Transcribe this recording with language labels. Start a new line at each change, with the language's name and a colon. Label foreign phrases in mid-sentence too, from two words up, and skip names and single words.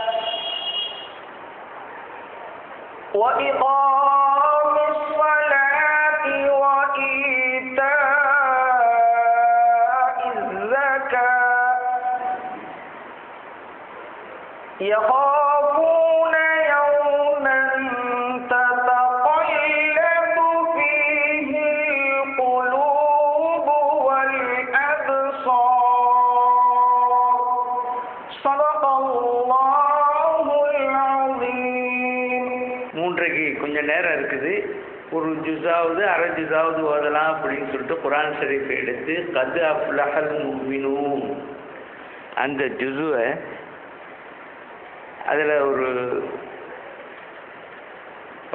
Arabic: وإقام الصلاة وإيتاء الزكاة يخافون يوما تتقلب فيه القلوب والأبصار. صدق الله العظيم.
Tamil: மூன்றைக்கு கொஞ்சம் நேரம் இருக்குது. ஒரு ஜுஸாவது அரை ஜுஸாவது ஓதலாம் அப்படின்னு சொல்லிட்டு குர்ஆன் ஷரீஃபை எடுத்து கத் அஃப்லஹல் முஃமினூன் அந்த ஜுஸுவை அதில் ஒரு பகுதி ஓதி இருந்தேன்.